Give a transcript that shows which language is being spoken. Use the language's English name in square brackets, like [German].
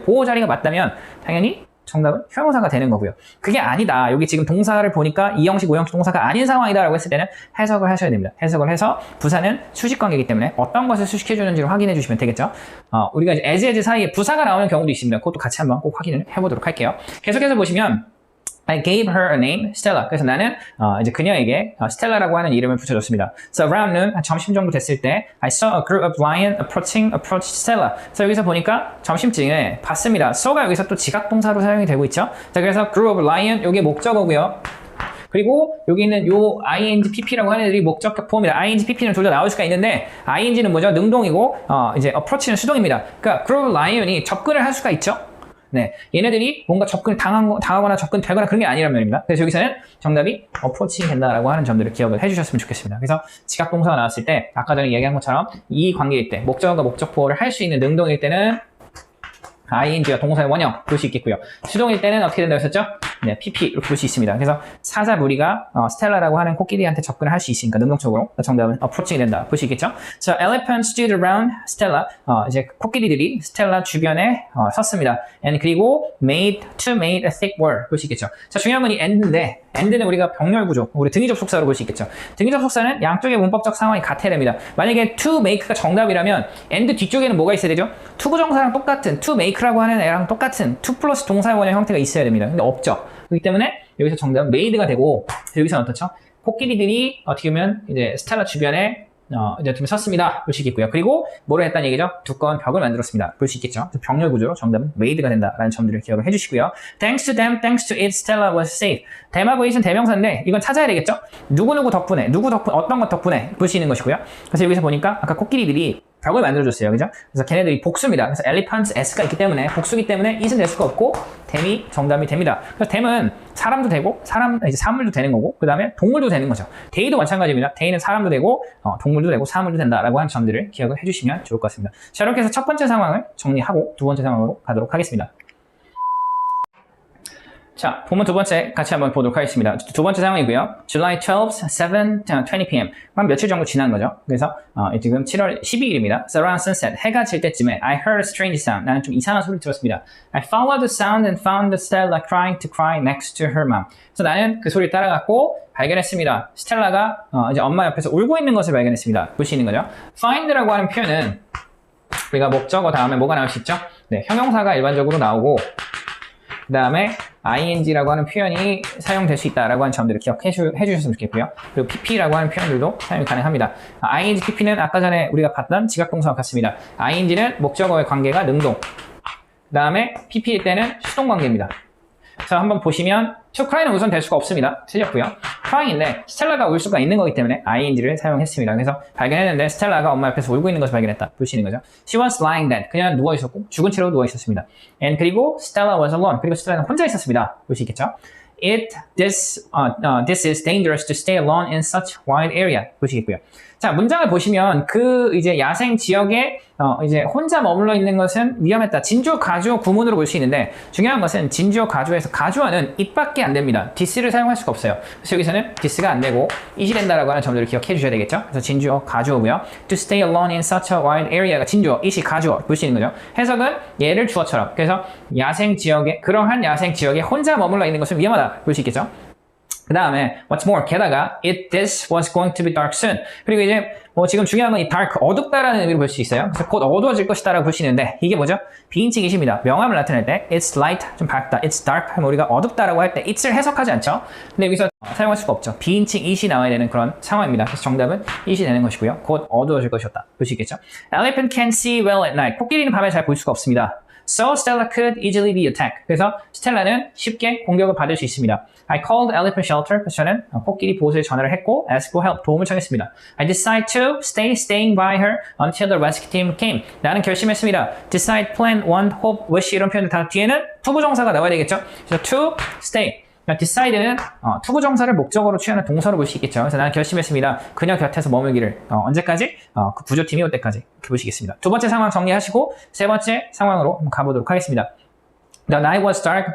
[Korean] 보호 자리가 맞다면 당연히 정답은 형용사가 되는 거고요. 그게 아니다. 여기 지금 동사를 보니까 2형식, 5형식 동사가 아닌 상황이다라고 했을 때는 해석을 하셔야 됩니다. 해석을 해서 부사는 수직 관계이기 때문에 어떤 것을 수식해 주는지를 확인해 주시면 되겠죠. 우리가 이제 as 사이에 부사가 나오는 경우도 있습니다. 그것도 같이 한번 꼭 확인을 해보도록 할게요. 계속해서 보시면 [English] I gave her a name, Stella. [Korean] 그래서 나는 이제 그녀에게 Stella라고 하는 이름을 붙여줬습니다. [English] So around noon, [Korean] 점심 정도 됐을 때 [English] I saw a group of lions approached Stella. [Korean] 그래서 여기서 보니까 점심쯤에 봤습니다. so가 여기서 또 지각동사로 사용이 되고 있죠. 자, 그래서 group of lion, 이게 목적어고요. 그리고 여기 있는 요 ing, pp라고 하는 애들이 목적격 보호입니다. ing, pp는 둘 다 나올 수가 있는데 ing는 뭐죠? 능동이고 이제 approach는 수동입니다. 그러니까 group of lion이 접근을 할 수가 있죠. 네, 얘네들이 뭔가 당하거나 접근되거나 그런 게 아니란 말입니다. 그래서 여기서는 정답이 approaching 된다라고 하는 점들을 기억을 해주셨으면 좋겠습니다. 그래서 지각동사가 나왔을 때 아까 전에 얘기한 것처럼 이 관계일 때 목적어가 목적보호를 할 수 있는 능동일 때는 ing가 동사의 원형 볼 수 있겠고요. 수동일 때는 어떻게 된다고 했었죠? 네, PP 이렇게 볼 수 있습니다. 그래서 사자 무리가 스텔라라고 하는 코끼리한테 접근을 할 수 있으니까 능동적으로 정답은 approaching이 된다. 볼 수 있겠죠? [English] So elephants stood around Stella. [Korean] 이제 코끼리들이 스텔라 주변에 섰습니다. [English] And [Korean] 그리고 [English] made a thick wall. [Korean] 볼 수 있겠죠? 자, 중요한 건 이 and인데 and는 우리가 병렬 구조, 우리 등위 접속사로 볼 수 있겠죠? 등위 접속사는 양쪽의 문법적 상황이 같아야 됩니다. 만약에 to make가 정답이라면 and 뒤쪽에는 뭐가 있어야 되죠? to 부정사랑 똑같은 to make라고 하는 애랑 똑같은 to 플러스 동사의 원형 형태가 있어야 됩니다. 근데 없죠. 그렇기 때문에 여기서 정답은 made가 되고 여기서는 어떻죠? 코끼리들이 어떻게 보면 이제 스텔라 주변에 이제 좀 섰습니다. 볼 수 있겠고요. 그리고 뭐를 했다는 얘기죠? 두꺼운 벽을 만들었습니다. 볼 수 있겠죠? 병렬 구조로 정답은 made가 된다라는 점들을 기억을 해주시고요. [English] Thanks to them, thanks to it, Stella was safe. [Korean] them하고 it은 대명사인데 이건 찾아야 되겠죠? 누구누구 덕분에, 어떤 것 덕분에 볼 수 있는 것이고요. 그래서 여기서 보니까 아까 코끼리들이 벽을 만들어줬어요. 그죠? 그래서 걔네들이 복수입니다. 그래서 elephants s가 있기 때문에 복수기 때문에 it은 될 수가 없고 them이 정답이 됩니다. 그래서 them은 사람도 되고 이제 사물도 되는 거고 그 다음에 동물도 되는 거죠. they도 마찬가지입니다. they는 사람도 되고 동물도 되고 사물도 된다라고 하는 점들을 기억을 해주시면 좋을 것 같습니다. 자, 이렇게 해서 첫 번째 상황을 정리하고 두 번째 상황으로 가도록 하겠습니다. 자, 본문 두 번째 같이 한번 보도록 하겠습니다. 두 번째 상황이고요. [English] July 12th, 7:20 p.m. [Korean] 한 며칠 정도 지난 거죠. 그래서 지금 7월 12일입니다. [English] So around sunset, [Korean] 해가 질 때쯤에 [English] I heard a strange sound. [Korean] 나는 좀 이상한 소리를 들었습니다. [English] I followed the sound and found Stella crying to cry next to her mom. [Korean] 그래서 나는 그 소리를 따라갔고 발견했습니다. 스텔라가 이제 엄마 옆에서 울고 있는 것을 발견했습니다. 볼 수 있는 거죠. Find라고 하는 표현은 우리가 목적어 다음에 뭐가 나올 수 있죠? 네, 형용사가 일반적으로 나오고 그 다음에 ing라고 하는 표현이 사용될 수 있다라고 하는 점들을 기억해 주셨으면 좋겠고요. 그리고 pp라고 하는 표현들도 사용이 가능합니다. ing, pp는 아까 전에 우리가 봤던 지각동사와 같습니다. ing는 목적어의 관계가 능동, 그 다음에 pp일 때는 수동 관계입니다. 자, 한번 보시면 to cry는 우선 될 수가 없습니다. 틀렸고요. crying인데 스텔라가 울 수가 있는 거기 때문에 ing를 사용했습니다. 그래서 발견했는데 스텔라가 엄마 옆에서 울고 있는 것을 발견했다. 볼 수 있는 거죠. [English] She was lying dead. [Korean] 그냥 누워 있었고 죽은 채로 누워 있었습니다. [English] And [Korean] 그리고 [English] Stella was alone. [Korean] 그리고 스텔라는 혼자 있었습니다. 볼 수 있겠죠. [English] This is dangerous to stay alone in such wide area. [Korean] 보시겠고요. 자, 문장을 보시면 그 이제 야생 지역에 이제 혼자 머물러 있는 것은 위험했다. 진주, 가주어 구문으로 볼 수 있는데 중요한 것은 진주어, 가주어에서 가주어는 it밖에 안 됩니다. this를 사용할 수가 없어요. 그래서 여기서는 this가 안 되고 it이 된다라고 하는 점들을 기억해 주셔야 되겠죠. 그래서 진주어, 가주어고요. [English] To stay alone in such a wide area가 [Korean] 진주어, it이 가주어 볼 수 있는 거죠. 해석은 얘를 주어처럼. 그래서 야생 지역에 그러한 야생 지역에 혼자 머물러 있는 것은 위험하다. 볼 수 있겠죠. 그 다음에 [English] what's more, [Korean] 게다가 [English] this was going to be dark soon. [Korean] 그리고 이제 지금 중요한 건 이 dark, 어둡다라는 의미로 볼 수 있어요. 그래서 곧 어두워질 것이다라고 볼 수 있는데 이게 뭐죠? 비인칭 it입니다. 명암을 나타낼 때 [English] it's light, [Korean] 좀 밝다, [English] it's dark [Korean] 하면 우리가 어둡다라고 할 때 it을 해석하지 않죠? 근데 여기서 사용할 수가 없죠. 비인칭 it이 나와야 되는 그런 상황입니다. 그래서 정답은 it이 되는 것이고요. 곧 어두워질 것이었다. 볼 수 있겠죠? [English] Elephant can see well at night. [Korean] 코끼리는 밤에 잘 볼 수가 없습니다. [English] So Stella could easily be attacked. [Korean] 그래서 스텔라는 쉽게 공격을 받을 수 있습니다. [English] I called elephant shelter. [Korean] 그래서 저는 코끼리 보호소에 전화를 했고 [English] ask for help. [Korean] 도움을 청했습니다. [English] I decided to staying by her until the rescue team came. [Korean] 나는 결심했습니다. Decide, plan, want, hope, wish 이런 표현들 다 뒤에는 투부정사가 나와야 되겠죠. 그래서 to stay. decide는 투부정사를 목적어로 취하는 동사로 볼 수 있겠죠. 그래서 나는 결심했습니다. 그녀 곁에서 머물기를 언제까지? 그 구조팀이 올 때까지 이렇게 보시겠습니다. 두 번째 상황 정리하시고 세 번째 상황으로 한번 가보도록 하겠습니다. [English] The night was dark.